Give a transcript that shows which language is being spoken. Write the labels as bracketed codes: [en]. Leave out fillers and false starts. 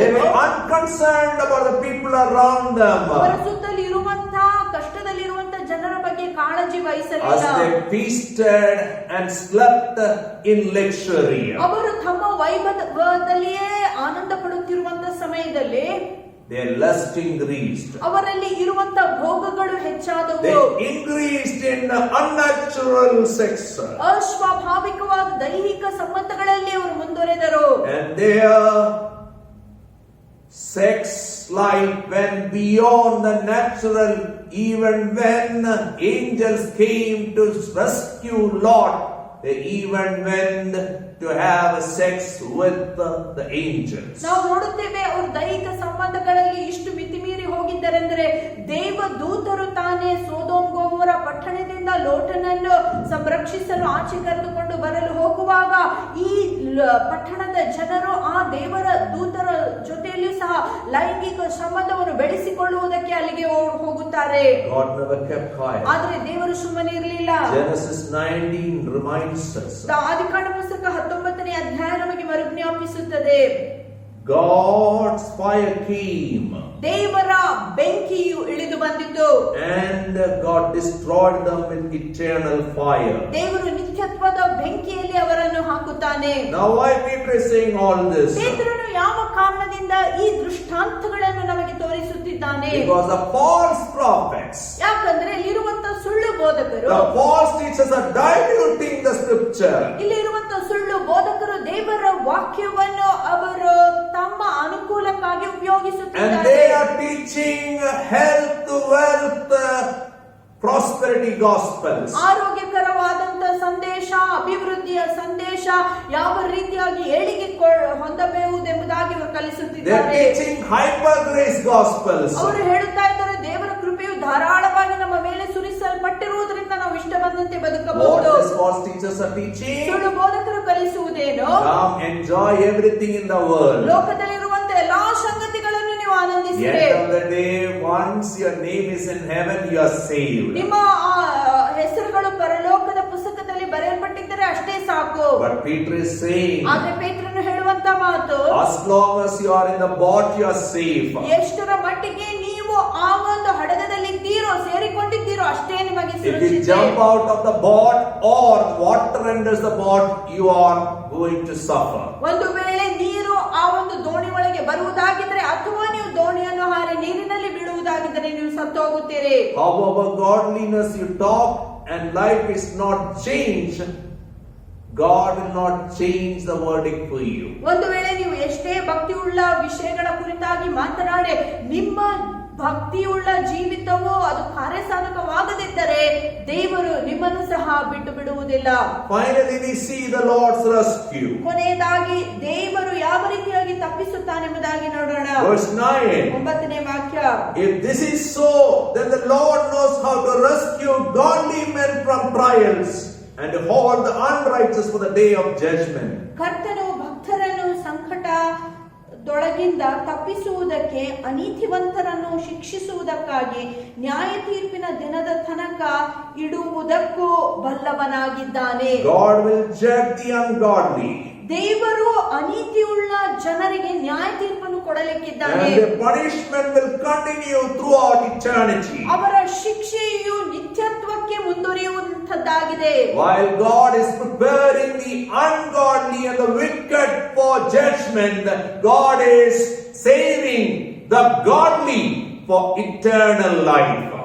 [en] They were unconcerned about the people around them. [kn] ಅವರ ಸುತ್ತಲೂ ಇರುವಂತಹ ಕಷ್ಟದಲ್ಲಿರುವಂತಹ ಜನರ ಬಗ್ಗೆ ಕಾಳಜಿ ವಹಿಸಲಿಲ್ಲ. [en] As they feasted and slept in luxury. [kn] ಅವರು ತಮ್ಮ ವೈಭವದಲ್ಲಿಯೇ ಆನಂದ ಪಡುತ್ತಿರುವಂತಹ ಸಮಯದಲ್ಲಿ [en] their lust increased. [kn] ಅವರಲ್ಲಿ ಇರುವಂತಹ ಭೋಗಗಳು ಹೆಚ್ಚಾದವು. [en] They increased in unnatural sex. [kn] ಅಸ್ವಾಭಾವಿಕವಾದ ದೈಹಿಕ ಸಂಬಂಧಗಳಲ್ಲಿ ಅವರು ಮುಂದುವರೆದರು. [en] And their sex life went beyond the natural, even when angels came to rescue Lot. They even went to have sex with the angels. [kn] ನಾವು ನೋಡುತ್ತೇವೆ ಅವರು ದೈಹಿಕ ಸಂಬಂಧಗಳಲ್ಲಿ ಇಷ್ಟು ಮಿತಿಮೀರಿ ಹೋಗಿದ್ದರೆಂದರೆ ದೇವದೂತರು ತಾನೇ ಸೊದೋಮ್ ಗೊಮೋರ ಪಟ್ಟಣದಿಂದ ಲೋಟನನ್ನು ಸಂರಕ್ಷಿಸಲು ಆಚೆ ಕರೆದುಕೊಂಡು ಬರಲು ಹೋಗುವಾಗ ಈ ಪಟ್ಟಣದ ಜನರು ಆ ದೇವರ ದೂತರ ಜೊತೆಯಲ್ಲಿ ಸಹ ಲೈಂಗಿಕ ಸಂಬಂಧವನ್ನು ಬೆಳೆಸಿಕೊಳ್ಳುವುದಕ್ಕೆ ಅಲ್ಲಿಗೆ ಹೋಗುತ್ತಾರೆ. [en] God never kept quiet. [kn] ಆದ್ರೆ ದೇವರು ಸುಮ್ಮನೆ ಇರಲಿಲ್ಲ. [en] Genesis 19 reminds us. [kn] ಆದಿಕಾಂಡ ಪುಸ್ತಕ 19ನೇ ಅಧ್ಯಾಯ ನಮಗೆ ಮರುಜ್ಞಾಪಿಸುತ್ತದೆ. [en] God's fire came. [kn] ದೇವರ ಬೆಂಕಿಯು ಇಳಿದು ಬಂದಿತು. [en] And God destroyed them with eternal fire. [kn] ದೇವರು ನಿತ್ಯತ್ವದ ಬೆಂಕಿಯಲ್ಲಿ ಅವರನ್ನು ಹಾಕುತ್ತಾನೆ. [en] Now why Peter is saying all this? [kn] ಪೇತ್ರನು ಯಾವ ಕಾರಣದಿಂದ ಈ ದೃಷ್ಟಾಂತಗಳನ್ನು ನಮಗೆ ತೋರಿಸುತ್ತಿದ್ದಾನೆ? [en] Because the false prophets, [kn] ಯಾಕಂದ್ರೆ ಇಲ್ಲಿರುವಂತ ಸುಳ್ಳು ಬೋಧಕರು, [en] the false teachers are diluting the scripture. [kn] ಇಲ್ಲಿರುವಂತ ಸುಳ್ಳು ಬೋಧಕರು ದೇವರ ವಾಕ್ಯವನ್ನು ಅವರು ತಮ್ಮ ಅನುಕೂಲಕ್ಕಾಗಿ [en] And [kn] ಉಪಯೋಗಿಸುತ್ತಿದ್ದಾರೆ. [en] they are teaching health, wealth, prosperity gospels. [kn] ಆರೋಗ್ಯಕರವಾದಂತ ಸಂದೇಶ, ಅಭಿವೃದ್ಧಿಯ ಸಂದೇಶ, ಯಾವ ರೀತಿಯಾಗಿ ಏಳಿಗೆ ಹೊಂದಬಹುದೆಂಬುದಾಗಿ ಅವರು [en] They are [kn] ಕಲಿಸುತ್ತಿದ್ದಾರೆ. [en] teaching hyper grace gospels. [kn] ಅವರು ಹೇಳುತ್ತಾ ಇದ್ದಾರೆ ದೇವರ ಕೃಪೆಯು ಧಾರಾಳವಾಗಿ ನಮ್ಮ ಮೇಲೆ ಸುರಿಸಲ್ಪಟ್ಟಿರುವುದರಿಂದ ನಾವು ಇಷ್ಟ ಬಂದಂತೆ [en] What [kn] ಬದುಕಬಹುದು. [en] these false teachers are teaching? [kn] ಸುಳ್ಳು ಬೋಧಕರು ಕಲಿಸುವುದೇನು? [en] Come enjoy everything in the world. [kn] ಲೋಕದಲ್ಲಿರುವಂತ ಎಲ್ಲಾ ಸಂಗತಿಗಳನ್ನು ನೀವು ಆನಂದಿಸಿರಿ. [en] Yet on the day once your name is in heaven, you are saved. [kn] ನಿಮ್ಮ ಹೆಸರುಗಳು ಪರಲೋಕದ ಪುಸ್ತಕದಲ್ಲಿ ಬರೆಯಲ್ಪಟ್ಟಿದ್ದರೆ ಅಷ್ಟೇ ಸಾಕು. [en] But Peter is saying, [kn] ಆದ್ರೆ ಪೇತ್ರನು ಹೇಳುವಂತ ಮಾತು, [en] as long as you are in the boat, you are safe. [kn] ಎಷ್ಟರ ಮಟ್ಟಿಗೆ ನೀವು ಆ ಒಂದು ಹಡಗದಲ್ಲಿದ್ದೀರೋ, ಸೇರಿಕೊಂಡಿದ್ದೀರೋ ಅಷ್ಟೇ ನಿಮಗೆ [en] If you [kn] ಸುರಕ್ಷಿತ. [en] jump out of the boat or water enters the boat, you are going to suffer. [kn] ಒಂದು ವೇಳೆ ನೀರು ಆ ಒಂದು ದೋಣಿ ಒಳಗೆ ಬರುವುದಾಗಿದ್ರೆ ಅಥವಾ ನೀವು ದೋಣಿಯನ್ನು ಹಾರಿ ನೀರಿನಲ್ಲಿ ಬಿಡುವುದಾಗಿದ್ದರೆ ನೀವು ಸತ್ತು ಹೋಗುತ್ತೀರಿ. [en] However godliness you talk and life is not changed, God will not change the verdict for you. [kn] ಒಂದು ವೇಳೆ ನೀವು ಎಷ್ಟೇ ಭಕ್ತಿಯುಳ್ಳ ವಿಷಯಗಳ ಕುರಿತಾಗಿ ಮಾತನಾಡಿ ನಿಮ್ಮ ಭಕ್ತಿಯುಳ್ಳ ಜೀವಿತವು ಅದು ಕಾರ್ಯಸಾಧಕವಾಗದಿದ್ದರೆ ದೇವರು ನಿಮ್ಮನ್ನು ಸಹ ಬಿಟ್ಟು ಬಿಡುವುದಿಲ್ಲ. [en] Finally we see the Lord's rescue. [kn] ಕೊನೆಯದಾಗಿ ದೇವರು ಯಾವ ರೀತಿಯಾಗಿ ತಪ್ಪಿಸುತ್ತಾನೆಂಬುದಾಗಿ ನೋಡೋಣ. [en] Verse 9. [kn] 9ನೇ ವಾಕ್ಯ. [en] If this is so, then the Lord knows how to rescue godly men from trials and to hold the unrighteous for the day of judgment. [kn] ಕರ್ತನು ಭಕ್ತರನ್ನು ಸಂಕಟದೊಳಗಿಂದ ತಪ್ಪಿಸುವುದಕ್ಕೆ, ಅನೀತಿವಂತರನ್ನು ಶಿಕ್ಷಿಸುವುದಕ್ಕಾಗಿ, ನ್ಯಾಯ ತೀರ್ಪಿನ ದಿನದ ತನಕ ಇಡುವುದಕ್ಕೂ ಬಲ್ಲವನಾಗಿದ್ದಾನೆ. [en] God will judge the ungodly. [kn] ದೇವರು ಅನೀತಿಯುಳ್ಳ ಜನರಿಗೆ ನ್ಯಾಯ ತೀರ್ಪನ್ನು ಕೊಡಲಿಕ್ಕಿದ್ದಾನೆ. [en] And the punishment will continue throughout eternity. [kn] ಅವರ ಶಿಕ್ಷೆಯು ನಿತ್ಯತ್ವಕ್ಕೆ ಮುಂದುವರಿಯುವಂತದ್ದಾಗಿದೆ. [en] While God is preparing the ungodly and the wicked for judgment, God is saving the godly for eternal life.